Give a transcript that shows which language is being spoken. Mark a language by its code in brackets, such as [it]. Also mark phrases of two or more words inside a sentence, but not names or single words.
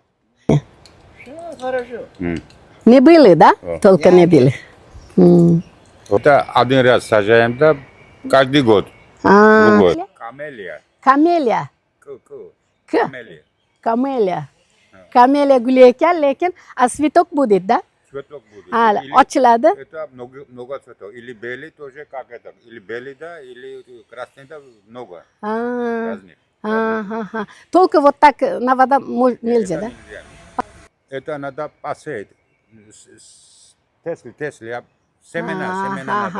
[ru] Все хорошо. Не были, да? О. Только не были. Это один раз сажаем, да, каждый год. А, Другой. Камелия. Камелия. Ку-ку. К. Камелия. Камелия. Камелия [uz] guli ekan, lekin [ru] цветок будет, да? Цветок будет. А, Или ochiladi. это много цветов. Или белый тоже, как это. Или белый, да, или красный, да, много. А, Разных. ага. Только вот так на вода нельзя, Это да? нельзя. Это надо посеять. Тесли, семена надо.